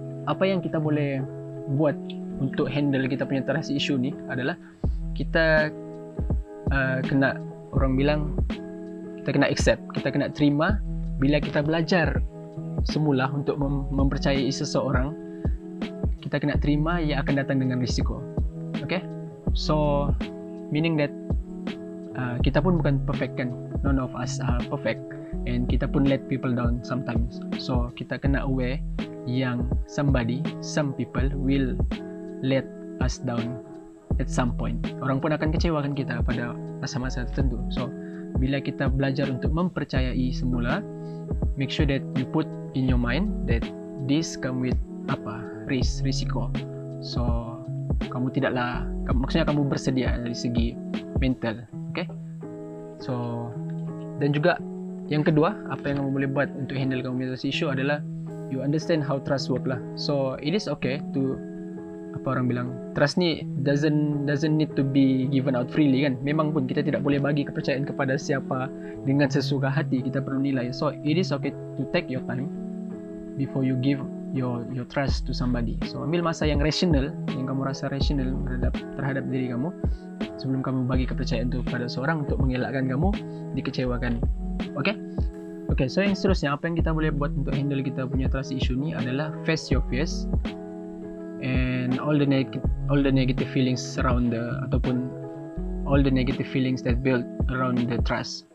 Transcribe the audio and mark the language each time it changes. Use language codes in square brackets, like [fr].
[ms] Apa yang kita boleh buat untuk handle kita punya trust issue ni adalah kita kena, orang bilang, kita kena accept, kita kena terima bila kita belajar semula untuk mempercayai seseorang. Kita kena terima ia akan datang dengan risiko. [en] Okay? So meaning that [ms] kita pun bukan [en] perfect [ms] kan, [en] none of us are perfect, and [ms] kita pun [en] let people down sometimes. So [ms] kita kena [en] aware [ms] yang [en] some people will let us down at some point. [ms] Orang pun akan kecewakan kita pada masa-masa tertentu. So bila kita belajar untuk mempercayai semula, [en] make sure that you put in your mind that this come with [ms] risiko. So maksudnya kamu bersedia dari segi mental. Okay? So dan juga yang kedua, apa yang kamu boleh buat untuk handle kamu punya issue adalah [en] you understand how trust work [ms] lah. [en] So it is okay to, [ms] apa orang bilang, [en] trust ni doesn't need to be given out freely kan. [ms] Memang pun kita tidak boleh bagi kepercayaan kepada siapa dengan sesuka hati, kita perlu nilai. [en] So it is okay to take your time before you give your trust to somebody. [ms] So ambil masa yang rational, yang kamu rasa rational terhadap diri kamu, sebelum kamu bagi kepercayaan itu kepada seorang untuk mengelakkan kamu dikecewakan. [en] Okay? Okay, so [ms] yang seterusnya, apa yang kita boleh buat untuk handle kita punya trust issue ni adalah [en] face your fears and all the negative feelings around [ms] ataupun [en] all the negative feelings that build around the trust.